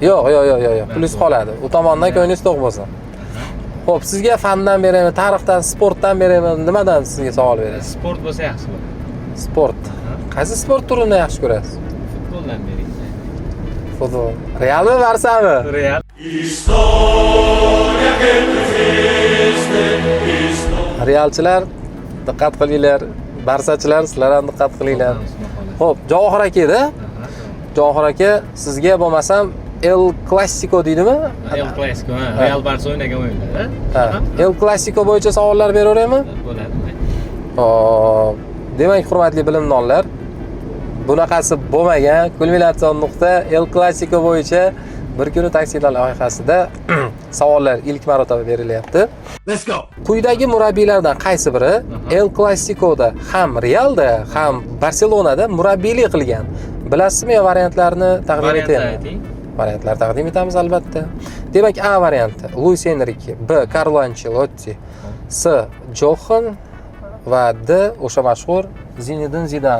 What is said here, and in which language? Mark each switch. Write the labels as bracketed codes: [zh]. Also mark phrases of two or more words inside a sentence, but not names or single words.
[uz] Yo'q, plyus qoladi. U tomondan ko'nglingiz to'q bo'lsin. Xo'p, sizga fandan beraymi, tarixdan, sportdan beraymi, nimadan sizga savol beraman? Sport bo'lsa yaxshi bo'ladi. Sport. Qaysi sport turini yaxshi ko'rasiz? Futboldan bering. Futbol. Realmi, Barsami? Real. [es] Historia que tú hiciste, historia. [uz] Realchilar diqqat qilinglar, Barsachilar sizlar ham diqqat qilinglar. Xo'p, Javohir aka edi. Javohir aka, sizga bo'lmasam El Clasico deydimi? El Clasico, Real Barsa o'ynagan o'yinlar, ha? El Clasico bo'yicha savollar beraveraymi? Bo'ladi. Xo'p, demak, hurmatli bilimdonlar, bunaqasi bo'lmagan. Kulminatsion nuqta El Clasico bo'yicha bir kuni taksilar loyihasida savollar ilk marotaba berilyapti. [en] Let's go. [uz] Quyidagi murabbiylardan qaysi biri El Clasico'da ham Realda, ham Barselonada murabbiylik qilgan? Bilasizmi yo variantlarni taqdim etaymi? Variantlar taqdim etamiz albatta. Demak, A varianti Luis Enrique, B Carlo Ancelotti, C Johan va D o'sha mashhur Zinedine Zidane.